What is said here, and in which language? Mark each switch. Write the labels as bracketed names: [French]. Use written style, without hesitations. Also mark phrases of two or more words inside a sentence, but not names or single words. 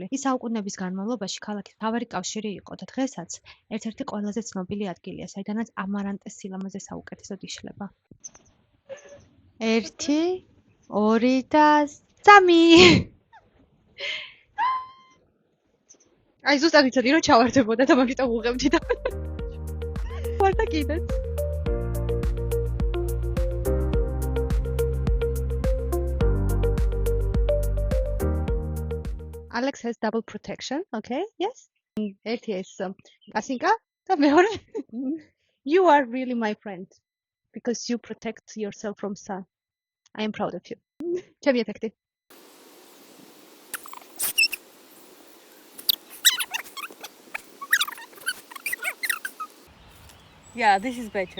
[Georgian] ის საუკუნეების განმავლობაში ქალაქის მთავარი კავშირი იყო და დღესაც ერთ-ერთი ყველაზე ცნობილი ადგილია, საიდანაც ამარანტეს სილამაზე საუკეთესოდ იშლება. 1, 2 და 3. აი ზუსტად ვიცოდი რომ ჩავარდებოდა და მაგიტომ უღებდი და ვარ და კიდეც. [English] Alex has double protection, okay? Yes. [Georgian] ერთი ეს კასინკა და მეორე [English] you are really my friend because you protect yourself from sun. I am proud of you. [Georgian] ჩემი ეფექტი. [English] Yeah, this is better.